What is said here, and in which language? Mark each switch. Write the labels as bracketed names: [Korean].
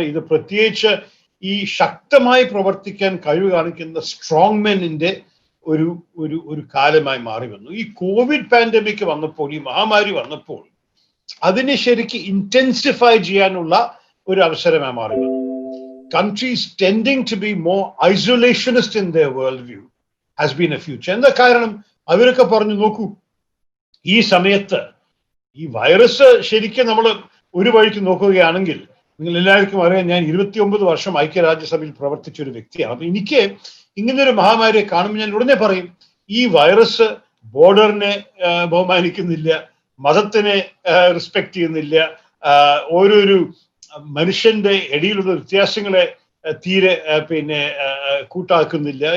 [Malayalam] ഇത് പ്രത്യേകിച്ച് ഈ ശക്തമായി പ്രവർത്തിക്കാൻ കഴിവ് കാണിക്കുന്ന സ്ട്രോങ് മെനിന്റെ ഒരു കാലമായി മാറി വന്നു. ഈ കോവിഡ് പാൻഡമിക് വന്നപ്പോൾ, ഈ മഹാമാരി വന്നപ്പോൾ അതിനെ ശരിക്ക് ഇന്റൻസിഫൈ ചെയ്യാനുള്ള ഒരു അവസരമായി മാറി വന്നു. [English] Countries tending to be more isolationist in their worldview has been a future. [Malayalam] എന്താ കാരണം? അവരൊക്കെ പറഞ്ഞു, നോക്കൂ, ഈ സമയത്ത് ഈ വൈറസ് ശരിക്കും നമ്മൾ ഒരു വഴിക്ക് നോക്കുകയാണെങ്കിൽ, നിങ്ങൾ എല്ലാവർക്കും അറിയാം, ഞാൻ 29 വർഷം ഐക്യരാജ്യസഭയിൽ പ്രവർത്തിച്ച ഒരു വ്യക്തിയാണ്. അപ്പൊ എനിക്ക് ഇങ്ങനൊരു മഹാമാരിയെ കാണുമ്പോൾ ഞാൻ ഉടനെ പറയും, ഈ വൈറസ് ബോർഡറിനെ ബഹുമാനിക്കുന്നില്ല, മതത്തിനെ റെസ്പെക്ട് ചെയ്യുന്നില്ല, ഓരോരു മനുഷ്യന്റെ ഇടയിലുള്ള വ്യത്യാസങ്ങളെ തീരെ കൂട്ടാക്കുന്നില്ല.